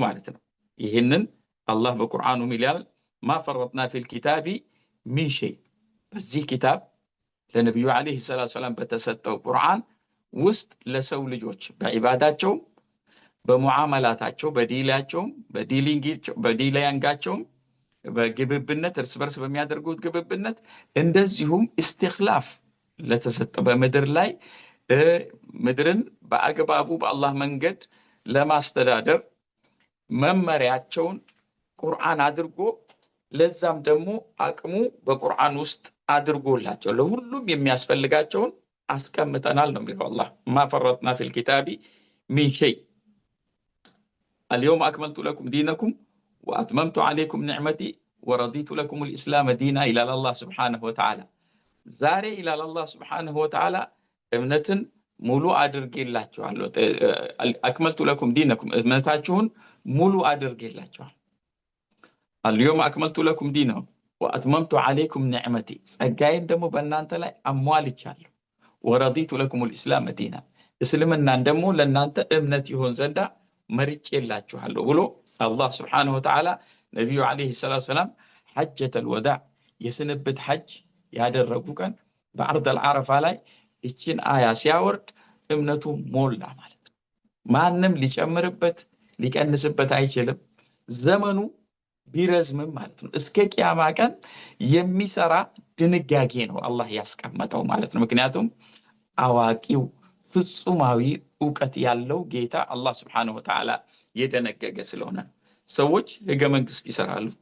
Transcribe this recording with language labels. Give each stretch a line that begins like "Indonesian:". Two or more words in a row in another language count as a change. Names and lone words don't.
Amharic: ማለት ነው። ይህንን አላህ በቁርአኑ ይላል
Arabic: ما فرطنا في الكتاب من شيء፣
Amharic: በዚህ ኪታብ ለነቢዩ
Arabic: عليه الصلاة السلام
Amharic: በተሰጠው ቁርአን ውስጥ ለሰው ልጆች በዒባዳቸውም በሙዓመላታቸው በዲላቸውም በዲላያንጋቸውም በግብብነት እርስ በርስ በሚያደርጉት ግብብነት እንደዚሁም ኢስቲኽላፍ ለተሰጠ በምድር ላይ ምድርን በአግባቡ በአላህ መንገድ ለማስተዳደር መመሪያቸውን ቁርአን አድርጎ ለዛም ደግሞ አቅሙ በቁርአን ውስጥ አድርጎላቸው ለሁሉም የሚያስፈልጋቸውን አስቀምጠናል ነው የሚለው አላህ።
Arabic: ما فرطنا في الكتاب من شيء اليوم أكملت لكم دينكم وأتممت عليكم نعمتي ورضيت لكم الإسلام دينا إلى الله سبحانه وتعالى ዛሬ إلى الله سبحانه وتعالى
Amharic: እምነትን ሙሉ አድርጌላችኋለሁ።
Arabic: أكملت لكم دينكم
Amharic: እምነታችሁን ሙሉ አድርጌላችኋል።
Arabic: اليوم أكملت لكم دينكم وأتممت عليكم نعمتي
Amharic: ጸጋዬን ደግሞ በእናንተ ላይ አሟልቻለሁ።
Arabic: ورضيت لكم الإسلام دينا
Amharic: እስልምናን ደግሞ ለእናንተ እምነት ይሆን ዘንዳ መርጬላችኋለሁ ብሎ አላህ
Arabic: سبحانه وتعالى
Amharic: ነቢዩ
Arabic: عليه الصلاة والسلام حجة الوداع
Amharic: የስንብት ሐጅ ያደረጉ ቀን በአርደል ዓረፋ ላይ ይችን አያ ሲያወርድ እምነቱ ሞላ ማለት ነው። ማንም ሊጨምርበት ሊቀንስበት አይችልም። ዘመኑ ቢረዝምም ማለት ነው እስከ ቂያማ ቀን የሚሰራ ድንጋጌ ነው አላህ ያስቀመጠው ማለት ነው። ምክንያቱም አዋቂው ፍጹማዊ ዕውቀት ያለው ጌታ አላህ
Arabic: سبحانه وتعالى
Amharic: የደነገገ ስለሆነ ሰዎች ህገ መንግስት ይሰራሉ፣